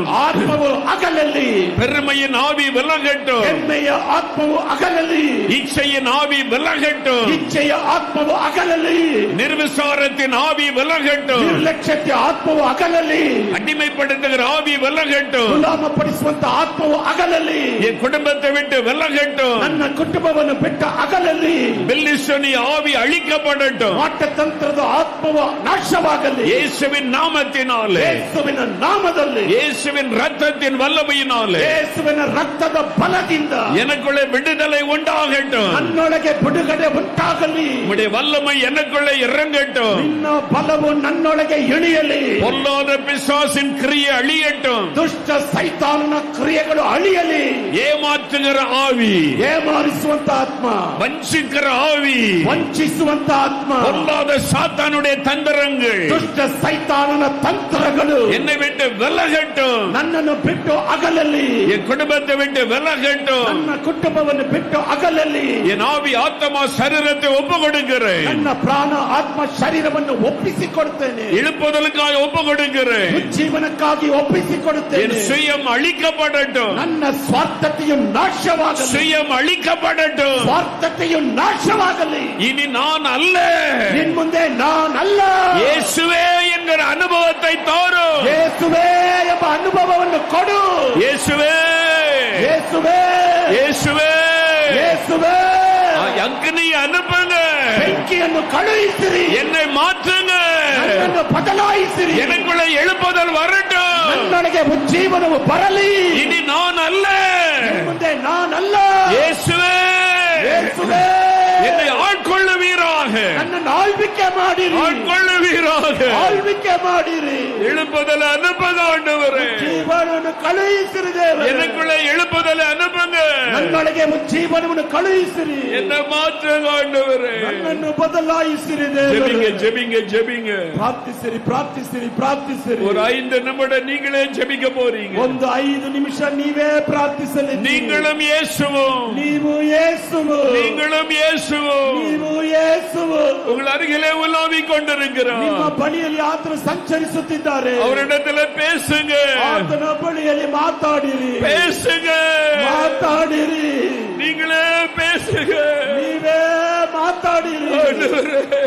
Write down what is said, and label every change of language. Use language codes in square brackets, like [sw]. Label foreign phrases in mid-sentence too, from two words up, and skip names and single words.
[kn] ಆತ್ಮವು ಅಗಲಲಿ. [ta] பெருமையின் ஆவி விலகட்டும், [kn] ಹೆಮ್ಮೆಯ ಆತ್ಮವು ಅಗಲಲಿ. [ta] இச்சையின் ஆவி விலகட்டும், [kn] ಇಚ್ಛೆಯ ಆತ್ಮವು ಅಗಲಲಿ. [ta] நிர்விசாரத்தின் ஆவி விலகட்டும், [kn] ನಿರ್ಲಕ್ಷ್ಯತೆ ಆತ್ಮವು ಅಗಲಲಿ. [ta] அடிமைப்படுத்துகிற ஆவி விலகட்டும், [kn] ಗುಲಾಮಪಡಿಸುವಂತ ಆತ್ಮವು ಅಗಲಲಿ. [ta] என் குடும்பத்தை விட்டு விலகட்டும், [kn] ನನ್ನ ಕುಟುಂಬವನ್ನು ಬಿಟ್ಟ ಅಗಲಲಿ. [ta] பெல்லிஸ்டோனி ஆவி அழிக்கப்படட்டும். [kn] ಮಾಟತಂತ್ರದ ಆತ್ಮವು ನಾಶವಾಗಲಿ. [ta] இயேசுவின் நாமத்தினாலே, [kn] ಯೇಸುವಿನ ನಾಮದಲ್ಲಿ, [ta] இயேசுவின் ரத்தத்தின் வல்லமையினாலே [kn] ಯೇಸುವಿನ ರಕ್ತದ ಬಲದಿಂದ [ta] எனக்குள்ளே விடுதலை உண்டாகட்டும். [kn] ನನ್ನೊಳಗೆ ಬಿಡುಗಡೆ ಉಂಟಾಗಲಿ. [ta] உம்முடைய வல்லமை எனக்குள்ளே இறங்கட்டும். [kn] ನಿನ್ನ ಬಲವು ನನ್ನೊಳಗೆ ಇಳಿಯಲಿ. [ta] பொல்லாத பிசாசின் கிரியை அழியட்டும். [kn] ದುಷ್ಟ ಸೈತಾನನ ಕ್ರಿಯೆಗಳು ಅಳಿಯಲಿ. [ta] ஏமாற்றுகிற ஆவி, [kn] ಏಮಾರಿಸುವಂತ ಆತ್ಮ, [ta] வஞ்சிக்கிற ஆவி, [kn] ವಂಚಿಸುವಂತ ಆತ್ಮ, [ta] பொல்லாத சாத்தானுடைய தந்திரங்கள் [kn] ದುಷ್ಟ ಸೈತಾನನ ತಂತ್ರಗಳು [ta] என்னை விட்டு விலகட்டும். [kn] ನನ್ನನ್ನು ಬಿಟ್ಟು ಅಗಲಲಿ. [ta] என் குடும்பத்தை விட்டு விலகட்டும். [kn] ನನ್ನ ಕುಟುಂಬವನ್ನು ಬಿಟ್ಟು ಅಗಲಲಿ. [ta] என் ஆவி, ஆத்மா, சரீரத்தை ஒப்பு கொடுக்கிறேன். [kn] ನನ್ನ ಪ್ರಾಣ, ಆತ್ಮ, ಶರೀರವನ್ನು ಒಪ್ಪಿಸಿಕೊಡುತ್ತೇನೆ. [ta] எழுப்புதலுக்காக ஒப்பு கொடுக்கிறேன். [kn] ಜೀವನಕ್ಕಾಗಿ [ta] என் [kn] ಒಪ್ಪಿಸಿಕೊಡುತ್ತೇನೆ. [ta] சுயம் அழிக்கப்படட்டும், [kn] ನನ್ನ ಸ್ವಾರ್ಥತೆಯು ನಾಶವಾಗಲಿ. [ta] சுயம் அழிக்கப்படட்டும். [kn] ಸ್ವಾರ್ಥತೆಯು ನಾಶವಾಗಲಿ. [ta] இனி நான் அல்ல, [kn] ನಿನ್ ಮುಂದೆ ನಾನಲ್ಲ, [ta] இயேசுவே என்கிற அனுபவத்தை தோறும். [kn] ಯೇಸುವೇ ಎಂಬ ಅನುಭವವನ್ನು ಕೊಡು. ಯೇಸುವೇ ಯೇಸುವೇ ಯೇಸುವೇ ಯೇಸುವೇ [ta] அக்னி அனுப்புங்க, [kn] ಬೆಂಕಿಯನ್ನು ಕಳುಹಿಸಿರಿ, [ta] என்னை மாற்றுங்க, [kn] ನನ್ನನ್ನು ಬದಲಾಯಿಸಿರಿ, [ta] எனக்குள்ள எழுப்புதல் வரட்டும், [kn] ನನ್ನೊಳಗೆ ಉಜ್ಜೀವನವು ಬರಲಿ. [ta] இனி நான் அல்ல, [kn] ಮುಂದೆ ನಾನಲ್ಲ. [ta] இயேசுவே [kn] ಯೇಸುವೇ [ta] என்னை ஆட்கொள்ளுவீராக, [kn] ನನ್ನನ್ನು ಆಳ್ವಿಕೆ ಮಾಡಿರಿ, [ta] ஆட்கொள்ளுவீராக, [kn] ಆಳ್ವಿಕೆ ಮಾಡಿರಿ. [ta] எழுப்புதல் அனுப்புங்க ஆண்டவரே, [kn] ಜೀವನವನ್ನು ಕಳುಹಿಸಿರಿ ದೇವರೇ. [ta] எனக்குள்ள எழுப்புதல் அனுப்புங்க, [kn] ನನ್ನೊಳಗೆ ಉಜ್ಜೀವನವನ್ನು ಕಳುಹಿಸಿರಿ, [ta] என்னை மாற்றுங்க ஆண்டவரே, [kn] ನನ್ನನ್ನು ಬದಲಾಯಿಸಿರಿ ದೇವರೇ. [ta] ஜெபிங்க ஜெபிங்க ஜெபிங்க. [kn] ಪ್ರಾರ್ಥಿಸಿರಿ ಪ್ರಾರ್ಥಿಸಿರಿ ಪ್ರಾರ್ಥಿಸಿರಿ. [ta] ஒரு 5 நிமிடம் நீங்களே ஜெபிக்க போறீங்க. [kn] ಒಂದು 5 ನಿಮಿಷ ನೀವೇ ಪ್ರಾರ್ಥಿಸಲಿ. [ta] நீங்களும் இயேசுவும், [kn] ನೀವು ಯೇಸುವು, [ta] நீங்களும் இயேசுவும் [kn] ನೀವು ಯೇಸುವು. [ta] உங்கள் அருகிலே உலாவிக் கொண்டிருக்கிறார். [kn] ನಿಮ್ಮ ಬಳಿಯಲ್ಲಿ ಆತನು ಸಂಚರಿಸುತ್ತಿದ್ದಾರೆ. [ta] அவரிடத்துல பேசுங்க, [kn] ಆತನ ಬಳಿಯಲ್ಲಿ ಮಾತಾಡಿರಿ, [ta] பேசுங்க, [kn] ಮಾತಾಡಿರಿ, [ta] நீங்களே பேசுங்க [kn] ನೀವೇ ಮಾತಾಡಿರಿ. [ta] ஆண்டவரே.